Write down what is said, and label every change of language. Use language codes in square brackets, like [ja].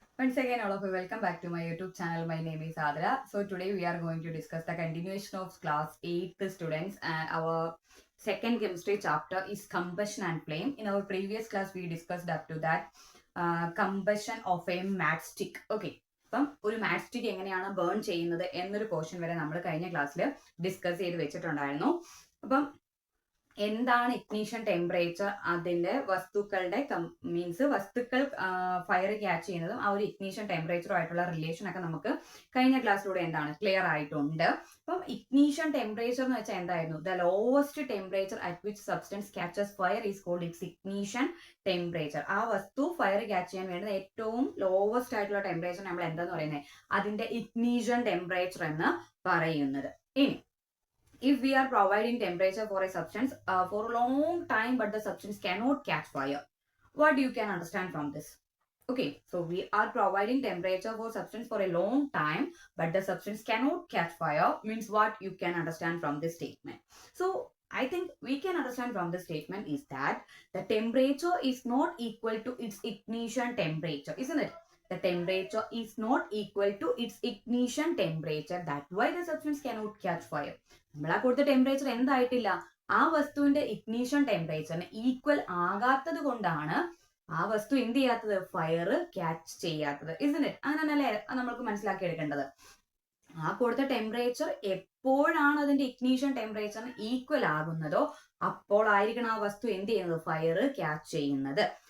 [en] Once again, all of you, welcome back to my YouTube channel. My name is Adra. So today we are going to discuss the continuation of class 8th students, and our second chemistry chapter is combustion and flame. In our previous class, we discussed up to that combustion of a matchstick. Okay. [ml] അപ്പം ഒരു matchstick എങ്ങനെയാണ് burn ചെയ്യുന്നത് എന്നൊരു portion വരെ നമ്മൾ കഴിഞ്ഞ ക്ലാസ്സിൽ discuss ചെയ്ത് വെച്ചിട്ടുണ്ടായിരുന്നു. അപ്പം എന്താണ് ഇഗ്നീഷൻ ടെമ്പറേച്ചർ, അതിന്റെ വസ്തുക്കളുടെ വസ്തുക്കൾ ഫയർ ക്യാച്ച് ചെയ്യുന്നതും ആ ഒരു ഇഗ്നീഷൻ ടെമ്പറേച്ചറും ആയിട്ടുള്ള റിലേഷൻ ഒക്കെ നമുക്ക് കഴിഞ്ഞ ക്ലാസ്സിലൂടെ എന്താണ് ക്ലിയർ ആയിട്ടുണ്ട്. അപ്പം ഇഗ്നീഷൻ ടെമ്പറേച്ചർ എന്ന് വെച്ചാൽ എന്തായിരുന്നു? [en] The lowest temperature at which substance catches fire is called its ignition temperature. [ml] ആ വസ്തു ഫയർ ക്യാച്ച് ചെയ്യാൻ വേണ്ടുന്ന ഏറ്റവും ലോവസ്റ്റ് ആയിട്ടുള്ള ടെമ്പറേച്ചർ നമ്മൾ എന്താന്ന് പറയുന്നത്? അതിന്റെ ഇഗ്നീഷൻ ടെമ്പറേച്ചർ എന്ന് പറയുന്നത്. ഇനി [en] if we are providing temperature for a substance for a long time but the substance cannot catch fire, what you can understand from this? Okay, so we are providing temperature for substance for a long time but the substance cannot catch fire means what you can understand from this statement. So I think we can understand from this statement is that the temperature is not equal to its ignition temperature, isn't it? The temperature is not equal to its ignition temperature. That's why the substance cannot catch fire. [ml] നമ്മൾ ആ കൊടുത്ത temperature എന്തായിട്ടില്ല, ആ വസ്തുവിന്റെ ignition ടെമ്പറേച്ചറിന് equal ആകാത്തത് കൊണ്ടാണ് ആ വസ്തു എന്ത് ചെയ്യാത്തത്, ഫയർ ക്യാച്ച് ചെയ്യാത്തത്. [en] isn't it? [ml] അങ്ങനെയല്ലേ നമ്മൾക്ക് മനസ്സിലാക്കി എടുക്കേണ്ടത്. ആ കൊടുത്ത ടെമ്പറേച്ചർ എപ്പോഴാണ് അതിന്റെ ഇഗ്നീഷൻ ടെമ്പറേച്ചറിന് ഈക്വൽ ആകുന്നതോ അപ്പോൾ ആയിരിക്കണം ആ വസ്തു എന്ത് ചെയ്യുന്നത്, ഫയർ ക്യാച്ച് ചെയ്യുന്നത്.